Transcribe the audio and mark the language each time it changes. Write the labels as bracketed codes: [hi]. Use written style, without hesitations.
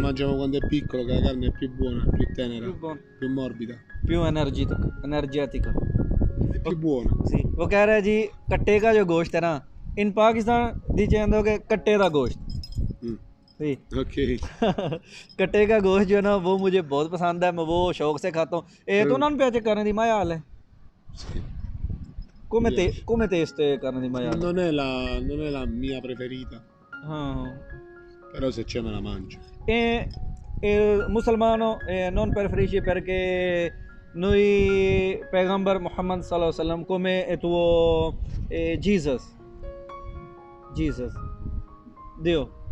[it] mangiamo quando è piccolo, che la carne è più buona, più tenera, Più buono. più morbida. Più energetica. È più buona. [hi] जी वो कह रहा है जी कट्टे का जो गोश्त है ना इन पाकिस्तान दी चेंदो के कट्टे का गोश्त Mm. जी Ok. कट्टे का गोश्त जो है ना वो मुझे बहुत पसंद है, मैं वो शौक से खाता हूँ। [it] तो non piace carne di maiale? Sì. Come te ste carne di maiale? Non è la mia preferita, [hi] हाँ [it] però se c'è me la mangio. e il musulmano non preferisce perché noi पैगंबर Muhammad [ar] sallallahu alaihi wasallam [it] come tuo Jesus Dio